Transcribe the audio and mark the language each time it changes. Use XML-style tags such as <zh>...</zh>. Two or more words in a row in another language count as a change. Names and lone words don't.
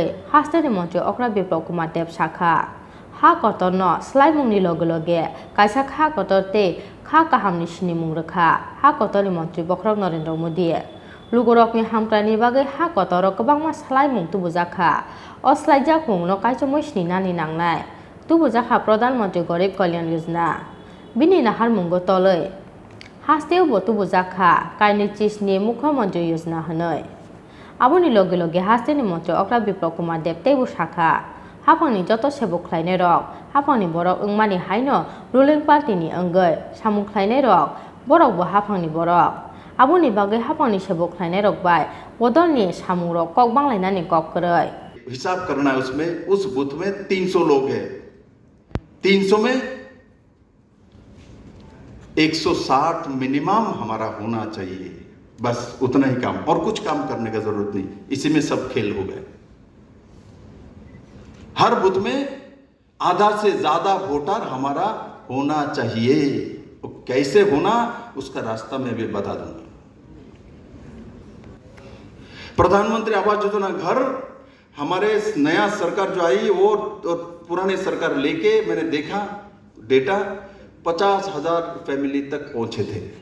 <brx>हास्टेनि मंत्री अक्रा विप्लव कुमार देव शाखा हा कतन स्लाइमुंनि लगे लगे कायसा हा कतते खा काहामनि सिनि मुं रोखा हा कतनि मंत्री बखरक नरेंद्र मोदी लुगरकनि हामक्रानि बागै हा कतर गोबांमा स्लाइमुं तुबुजाखा अस्लाइजाक मुंनो कायसमै स्निनानि नांनाय तुबुजाखा प्रधानमंत्री गरीब कल्याण योजना बिनि नाहार मुंगो तलै हास्टेव तुबुजाखा कायनि चिसनि मुख्यमंत्री योजना हनै आबोनि लगे लगे हास्टेनि मंत्री अक्रा विप्लव कुमार देवतेबो शाखा हाफांनि जत सेबो खलायनाय रक हाफांनि बरक ओंमानि हायनो</brx> <en>ruling partyni</en> <brx>अंगै सामु खलायनाय रक बरकबो हाफांनि बरक आबोनि बागै हाफांनि सेबो खलायनाय रक बाय बदलनि सामु रक कक बांलायनानि कक करै</brx> <hi>हिसाब करना है उसमें उस बूथ में 300 लोग हैं 300 में 160 मिनिमम हमारा होना चाहिए बस उतना ही काम और कुछ काम करने का जरूरत नहीं इसी में सब खेल हो गए हर बूथ में आधा से ज्यादा वोटर हमारा होना चाहिए तो कैसे होना उसका रास्ता मैं भी बता दूंगा प्रधानमंत्री आवास योजना घर हमारे नया सरकार जो आई वो पुराने सरकार लेके मैंने देखा डेटा 50,000 फैमिली तक पहुंचे थे</hi>